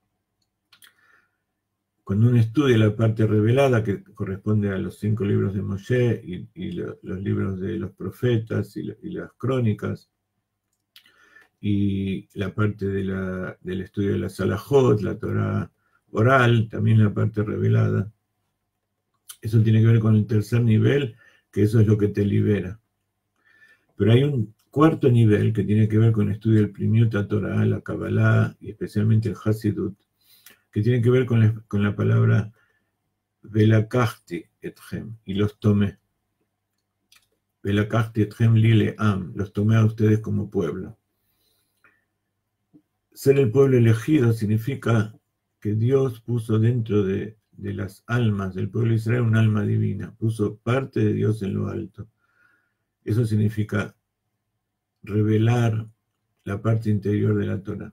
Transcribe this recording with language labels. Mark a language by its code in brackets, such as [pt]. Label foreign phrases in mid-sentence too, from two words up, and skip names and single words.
[es] Cuando uno estudia la parte revelada, que corresponde a los 5 libros de Moshe y los libros de los profetas y las crónicas, y la parte del estudio de la Salahot, la Torah oral, también la parte revelada, eso tiene que ver con el tercer nivel, que eso es lo que te libera. Pero hay un cuarto nivel que tiene que ver con el estudio del [he] פנימיות תורה, [es] la Kabbalah y especialmente el Hasidut, que tiene que ver con la palabra [he] ולקחתי אתכם, [es] y los tomé. [he] ולקחתי אתכם לי לעם, [es] los tomé a ustedes como pueblo. Ser el pueblo elegido significa que Dios puso dentro de las almas del pueblo de Israel un alma divina, puso parte de Dios en lo alto. Eso significa revelar la parte interior de la Torah.